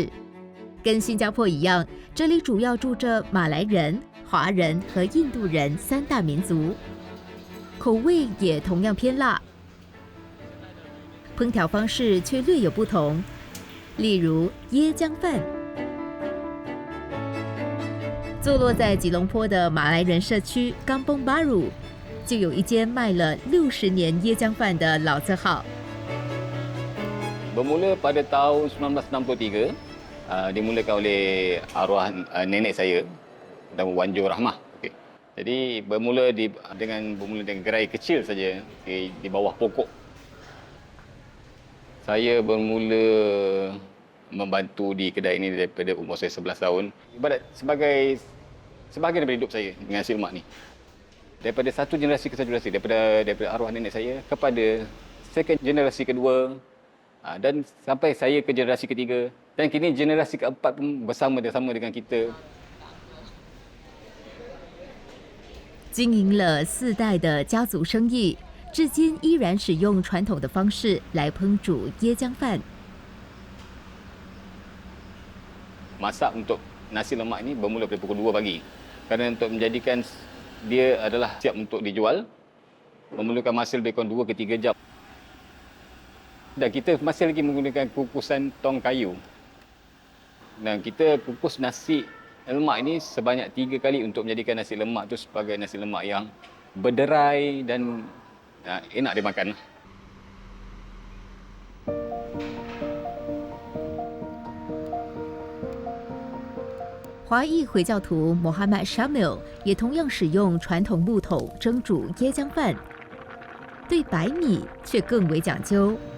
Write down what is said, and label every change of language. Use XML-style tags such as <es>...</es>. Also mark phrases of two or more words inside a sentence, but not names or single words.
<zh>跟新加坡一样，这里主要住着马来人、华人和印度人3大民族，口味也同样偏辣，烹调方式却略有不同。例如椰浆饭，坐落在吉隆坡的马来人社区 Kampung Baru。就有一间卖了60年椰浆饭的老字号。</zh> <ms>Bermula pada tahun 1963, dimulakan oleh arwah nenek saya, nama Wan Jo Rahmah. Okay. Jadi bermula dengan gerai kecil saja di bawah pokok. Saya bermula membantu di kedai ini daripada umur saya 11 tahun. Ibarat sebagai sebahagian daripada hidup saya dengan nasi lemak ni. Daripada satu generasi ke satu generasi, daripada arwah nenek saya kepada second generasi kedua dan sampai saya ke generasi ketiga dan kini generasi keempat pun bersama dengan kita.</ms> <zh>经营了4代的家族生意，至今依然使用传统的方式来烹煮椰浆饭。</zh> <ms>Masak untuk nasi lemak ini bermula pada pukul 2 pagi. Kerana untuk menjadikan dia adalah siap untuk dijual, memerlukan masa lebih kurang 2 ke 3 jam. Dan kita masih lagi menggunakan kukusan tong kayu. Dan kita kukus nasi lemak ini sebanyak 3 kali untuk menjadikan nasi lemak itu sebagai nasi lemak yang berderai dan enak dimakan.</ms> <zh>华裔回教徒 Mohammad Shamil 也同样使用传统木桶蒸煮椰浆饭，对白米却更为讲究。</zh>